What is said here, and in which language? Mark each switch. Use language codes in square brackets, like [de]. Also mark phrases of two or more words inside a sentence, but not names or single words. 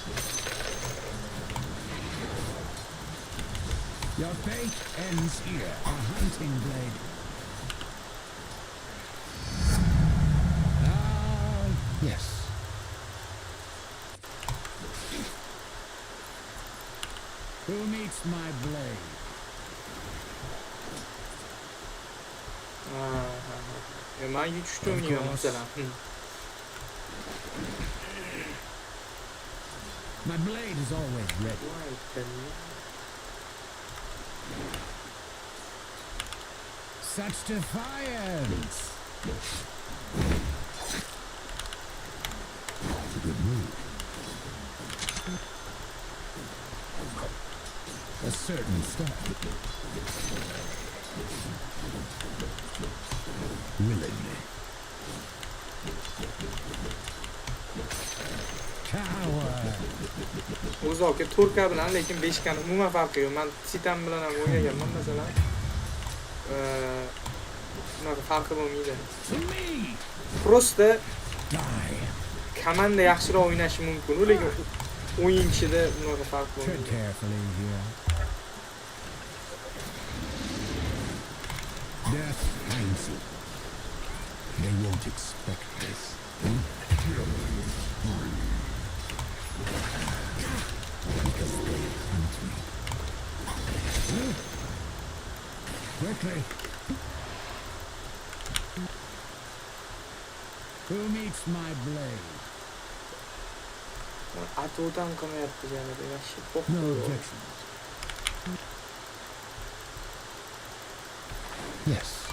[en] Your fate ends here. A hunting blade. Ah, yes. Who meets my blade? [uz] Men yutishni o'ynayman masalan. [en] My blade is always ready. Such defiance! Good move. A certain step. Willingly. Coward! [uz] O'zi aka to'rka bilan lekin 5 kani umuman farqi yo'q. Men Titan bilan ham o'ynaganman masalan. Bunaqa farqi bo'lmaydi. Просто komanda yaxshiroq o'ynashi mumkin, lekin o'yinchida bunaqa farq bo'lmaydi. [en] Carefully here. Death finds you. They won't expect this. Because they hunt me. Quickly. Who meets my blade? [uz] Ato'dan qilmayapti yanada yaxshi. [en] No objections. Yes.